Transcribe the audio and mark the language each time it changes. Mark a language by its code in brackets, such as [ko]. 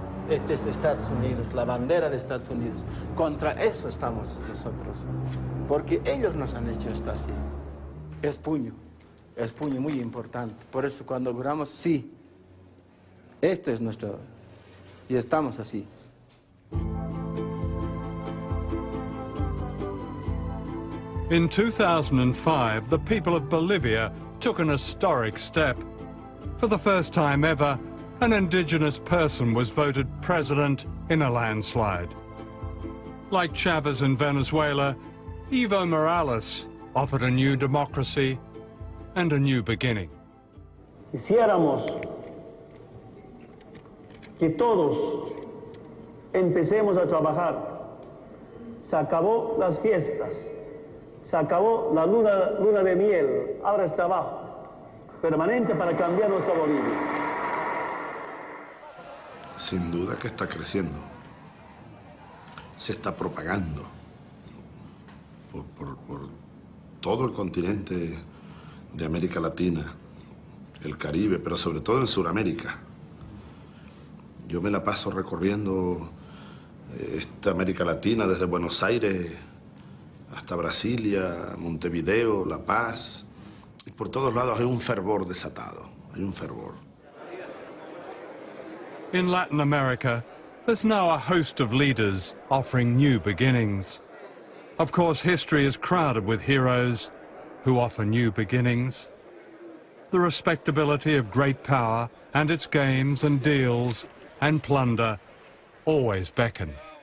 [es] Este es Estados Unidos, la bandera de Estados Unidos. Contra eso estamos nosotros, porque ellos nos han hecho esto así. Es puño muy importante. Por eso cuando juramos, sí, esto es nuestro, y estamos así. [en] In 2005, the people of Bolivia took an historic step. For the first time ever, an indigenous person was voted president in a landslide. Like Chavez in Venezuela, Evo Morales offered a new democracy and a new beginning. [es] Quisiéramos que todos empecemos a trabajar. Se acabó las fiestas, se acabó la luna de miel, ahora es trabajo permanente para cambiar nuestra Bolivia. Sin duda que está creciendo, se está propagando por todo el continente de América Latina, el Caribe, pero sobre todo en Sudamérica. Yo me la paso recorriendo esta América Latina desde Buenos Aires hasta Brasilia, Montevideo, La Paz, y por todos lados hay un fervor desatado, hay un fervor. [en] In Latin America, there's now a host of leaders offering new beginnings. Of course, history is crowded with heroes who offer new beginnings. The respectability of great power and its games and deals and plunder always beckon.